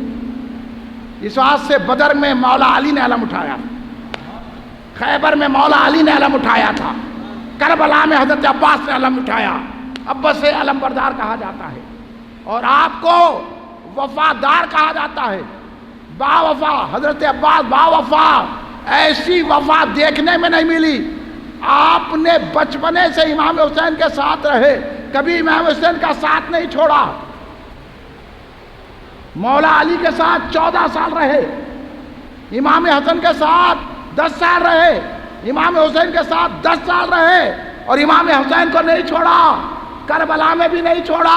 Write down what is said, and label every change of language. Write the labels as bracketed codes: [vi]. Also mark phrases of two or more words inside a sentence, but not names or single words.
[ur] اس واسطے سے بدر میں مولا علی نے علم اٹھایا، خیبر میں مولا علی نے علم اٹھایا تھا، کربلا میں حضرت عباس نے علم اٹھایا. عباس علم بردار کہا جاتا ہے. اور آپ کو وفادار کہا جاتا ہے، با وفا. حضرت عباس با وفا، ایسی وفا دیکھنے میں نہیں ملی. آپ نے بچپنے سے امام حسین کے ساتھ رہے، کبھی امام حسین کا ساتھ نہیں چھوڑا. مولا علی کے ساتھ 14 سال رہے، امام حسن کے ساتھ 10 سال رہے، امام حسین کے ساتھ 10 سال رہے، اور امام حسین کو نہیں چھوڑا، کربلا میں بھی نہیں چھوڑا.